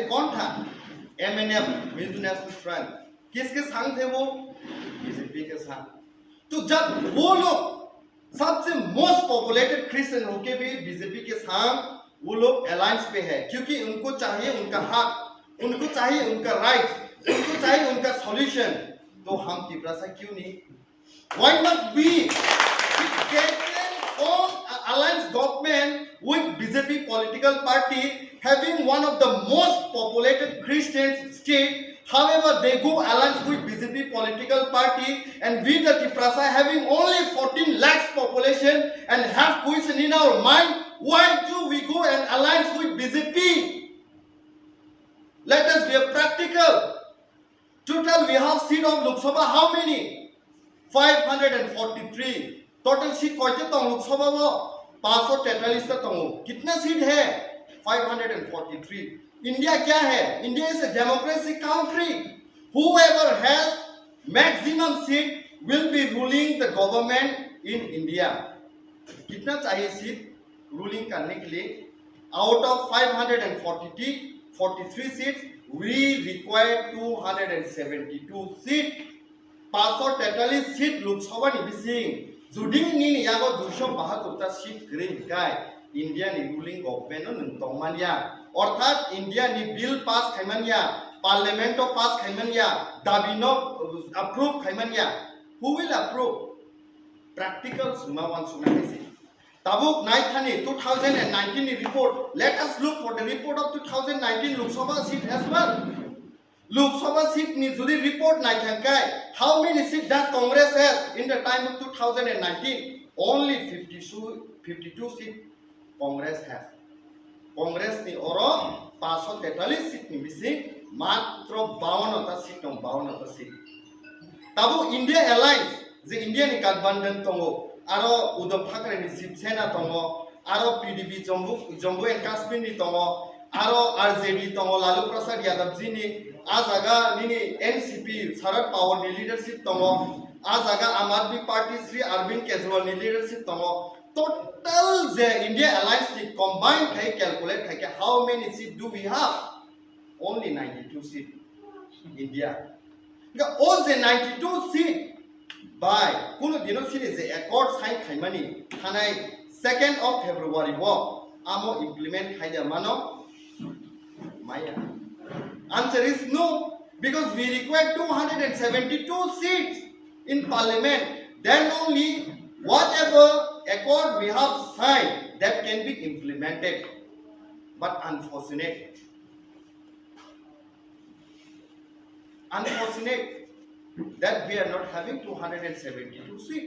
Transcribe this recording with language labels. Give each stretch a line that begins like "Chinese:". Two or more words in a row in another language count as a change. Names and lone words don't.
Hindi: कौन था एमएनएफ मिजो नेशनल फ्रंट किसके संग थे वो बीजेपी के संग तो जब वो लोग सबसे
English: most populated Christian
Hindi: होके भी बीजेपी के संग वो लोग अलायंस पे है क्योंकि उनको चाहिए उनका हक उनको चाहिए उनका राइट उनको चाहिए उनका सॉल्यूशन तो हम तिब्रा सा क्यों नहीं
English: why not be own alliance government with BJP political party, having one of the most populated Christian state. However, they go alliance with BJP political party, and we the Tiprasa having only 14 lakhs population and have question in our mind, why do we go and alliance with BJP? Let us be practical. Total we have seat of Lok Sabha how many?
Hindi: 543.
English: Total seat
Hindi: कोई तो Lok Sabha वो 543 तो कितना सीट है? 543. India क्या है?
English: India is a democratic country. Whoever has maximum seat will be ruling the government in India.
Hindi: कितना चाहिए सीट ruling करने के लिए?
English: Out of 543 seats, we require 272 seats.
Kok Borok: 543 seat Lok Sabha ni bising. Juding ni yago 272 seat green guy. India ni
English: ruling government
Kok Borok: no nentong mania. Orthat India ni
English: bill pass
Kok Borok: khaimania, parliamento pass khaimania, dabino approve khaimania.
English: Who will approve? Practical
Kok Borok: sumawan sumahisi. Tabuk Naithani 2019 report.
English: Let us look for the report of 2019 Lok Sabha seat as well.
Kok Borok: Lok Sabha seat ni jodi report Naithankai.
English: How many seats does Congress has in the time of 2019? Only 52 seats Congress has.
Kok Borok: Congress ni oro 543 seat ni missing. Matro 52 seat no 52 seat. Tabu India Alliance, the India ni Gadbandan tongo. Aro Udham Thackeray ni Shiv Sena tongo, aro PDP Jammu and Kashmir ni tongo, aro RJD tongo, Lalu Prasad Yadav ji ni, azaga nini NCP Sharad Pawar ni leadership tongo, azaga Aam Aadmi Party Sri Arvind Kejriwal ni leadership tongo. Total the India Alliance ni combined khai calculate khai
English: how many seats do we have? Only 92 seats. India. All the 92 seats.
Kok Borok: By kuno dino sini
English: the accord sign
Kok Borok: khaimani thanai 2nd of February wo amo implement khaida mano maya.
English: Answer is no, because we require 272 seats in parliament. Then only whatever accord we have signed that can be implemented. But unfortunate that we are not having 272 seats.